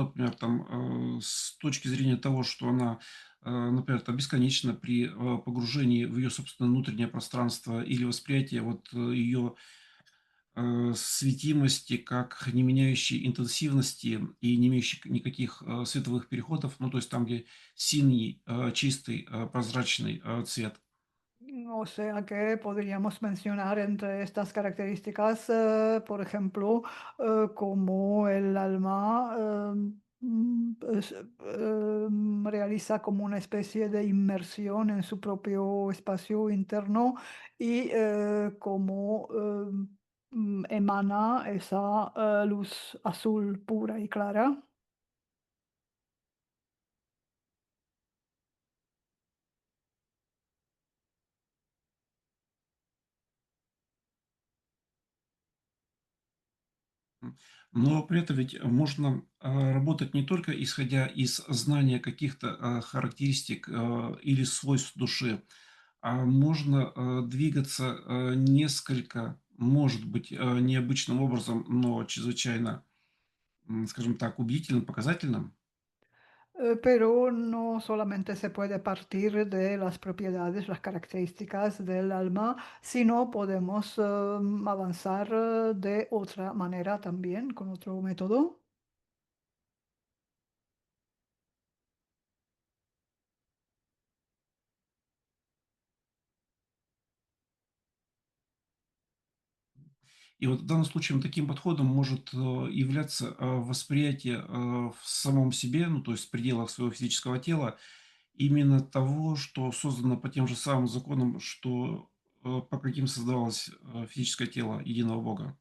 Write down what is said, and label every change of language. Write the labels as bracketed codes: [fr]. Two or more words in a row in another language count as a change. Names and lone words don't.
[ru] например, там, с точки зрения того, что она, например, там, бесконечна при погружении в ее собственное внутреннее пространство или восприятие вот ее светимости как не меняющей интенсивности и не имеющей никаких световых переходов, ну, то есть там, где синий, чистый, прозрачный цвет. [es] O sea que podríamos mencionar entre estas características, por ejemplo, como el alma realiza como una especie de inmersión en su propio espacio interno y cómo emana esa luz azul pura y clara. [ru] Но при этом ведь можно работать не только исходя из знания каких-то характеристик или свойств души, а можно двигаться несколько, может быть необычным образом, но чрезвычайно, скажем так, убедительным, показательным. [es] Pero no solamente se puede partir de las propiedades, las características del alma, sino podemos avanzar de otra manera también, con otro método. [ru] И вот в данном случае таким подходом может являться восприятие в самом себе, ну, то есть в пределах своего физического тела, именно того, что создано по тем же самым законам, что по каким создавалось физическое тело единого Бога.